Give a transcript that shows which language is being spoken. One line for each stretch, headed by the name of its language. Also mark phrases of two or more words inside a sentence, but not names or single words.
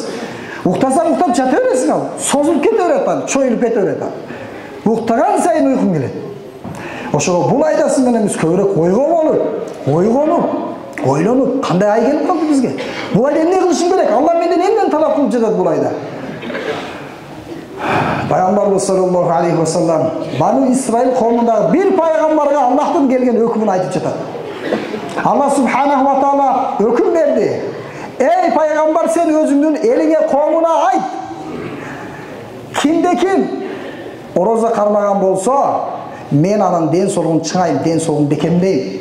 Kyrgyz: Уктасаң уктап жата бересиң ал. Созулуп кете берет ал, чоюлуп кете берет ал. Уктаган сайын уйкуң келет. Ошого бул айда сиз менен биз көбүрөөк ойгонуп, ойлонуп, кандай ай келип калды бизге? Бул айда эмне кылышым керек? Алла менден эмнени талап кылып жатат бул айда? Пайгамбарыбыз
Arabic: صلى الله عليه وسلم
Kyrgyz: Бану Исраил коомундагы бир пайгамбарга Аллахтан келген өкүмүн айтып жатат. Алла
Arabic: سبحانه وتعالى
Kyrgyz: өкүм берди. Ey пайгамбар, сен өзүңдүн элиңе, коомуна айт. Кимде ким ороза кармаган болсо, мен анын ден соолугун чыңайм, ден соолугун бекемдейм.